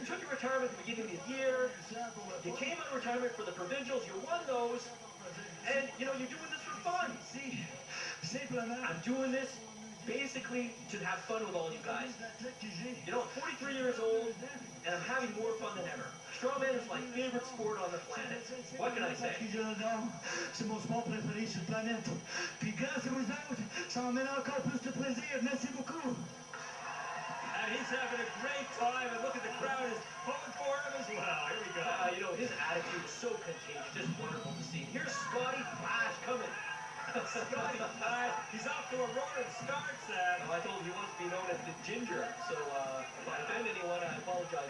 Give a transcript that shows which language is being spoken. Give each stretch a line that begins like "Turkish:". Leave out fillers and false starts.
English: You took your retirement at the beginning of the year. You came out of retirement for the provincials. You won those. And, you know, you're doing this for fun. See, I'm doing this basically to have fun with all you guys. You know, I'm 43 years old, and I'm having more fun than ever. Strongman is my favorite sport on the planet. What can I say?
French: C'est mon sport préféré sur la planète. Puis grâce à vous autres, ça m'amène encore plus de plaisir. Merci beaucoup.
English: And he's having a great time, and look at the crowd is pulling for him as well. Here we go. You know, his attitude is so contagious, just wonderful to see. Here's Scotty Flash coming. Scotty Flash, he's off to a roaring start, Sam. I told him he wants to be known as the Ginger, so if I offend anyone, I apologize.